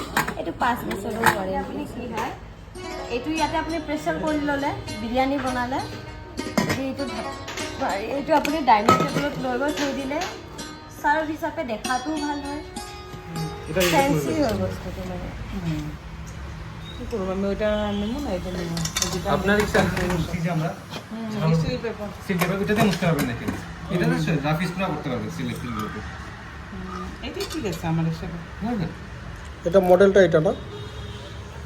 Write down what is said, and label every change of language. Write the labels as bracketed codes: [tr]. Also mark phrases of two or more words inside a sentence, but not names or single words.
[as] এইটো 5 বছৰৰ ৱাৰেণ্টি। কি হয়, এইটো ইয়াতে আপুনি প্ৰেছাৰ কৰি ল'লে, বিৰিয়ানী বনালে, এইটো আপুনি ডাইনিং টেবুলত লৈ গৈ থৈ দিলে, চাৰ্ভ হিচাপে দেখাটোও ভাল হয়, ফেন্সি হয় বস্তুটো মানে। [bn] কি করবো আমি, ওইটা নেবো না, এটা নেবো। আপনার ইচ্ছা মুছছি যে আমরা [en] seal paper. seal paper [bn] ওইটাতে মুছতে পারবেন নাকি? এটাতে রাফ ইউজ করা করতে পারবেন সিলের ফিলগুলোতে। এটাই ঠিক আছে আমার হিসাবে। হ্যাঁ এটা মডেলটা এটা না?